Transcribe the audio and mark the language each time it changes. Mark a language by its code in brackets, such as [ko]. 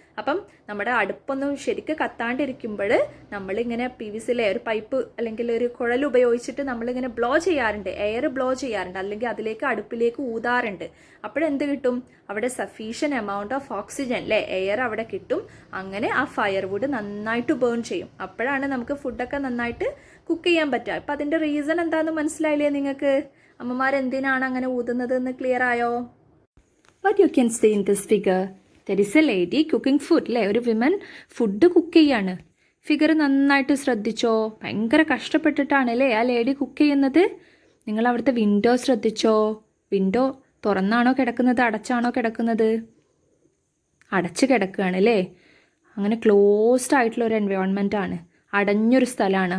[ml] അപ്പം നമ്മുടെ അടുപ്പൊന്നും ശരിക്ക് കത്താണ്ടിരിക്കുമ്പോൾ നമ്മളിങ്ങനെ PVC ഒരു പൈപ്പ് അല്ലെങ്കിൽ ഒരു കുഴൽ ഉപയോഗിച്ചിട്ട് നമ്മളിങ്ങനെ ബ്ലോ ചെയ്യാറുണ്ട്, എയർ ബ്ലോ ചെയ്യാറുണ്ട്, അല്ലെങ്കിൽ അതിലേക്ക് അടുപ്പിലേക്ക് ഊതാറുണ്ട്. അപ്പോഴെന്ത് കിട്ടും? അവിടെ [en] sufficient amount of oxygen [ml] അല്ലേ, എയർ അവിടെ കിട്ടും. അങ്ങനെ ആ ഫയർവുഡ് നന്നായിട്ട് ബേൺ ചെയ്യും. അപ്പോഴാണ് നമുക്ക് ഫുഡൊക്കെ നന്നായിട്ട് കുക്ക് ചെയ്യാൻ പറ്റുക. അപ്പം അതിൻ്റെ റീസൺ എന്താണെന്ന് മനസ്സിലായില്ലേ നിങ്ങൾക്ക്? അമ്മമാരെന്തിനാണ് അങ്ങനെ ഊതുന്നത് എന്ന് ക്ലിയർ ആയോ? [en] What you can see in this figure, there is a lady cooking food അല്ലേ? [ml] ഒരു വിമൻ ഫുഡ് കുക്ക് ചെയ്യാണ്. ഫിഗർ നന്നായിട്ട് ശ്രദ്ധിച്ചോ? ഭയങ്കര കഷ്ടപ്പെട്ടിട്ടാണ് അല്ലേ ആ ലേഡി കുക്ക് ചെയ്യുന്നത്. നിങ്ങൾ അവിടുത്തെ വിൻഡോ ശ്രദ്ധിച്ചോ? വിൻഡോ തുറന്നാണോ കിടക്കുന്നത്, അടച്ചാണോ കിടക്കുന്നത്? അടച്ച് കിടക്കുകയാണ് അല്ലേ? അങ്ങനെ ക്ലോസ്ഡ് ആയിട്ടുള്ള ഒരു എൻവയോൺമെൻ്റ് ആണ്, അടഞ്ഞൊരു സ്ഥലമാണ്.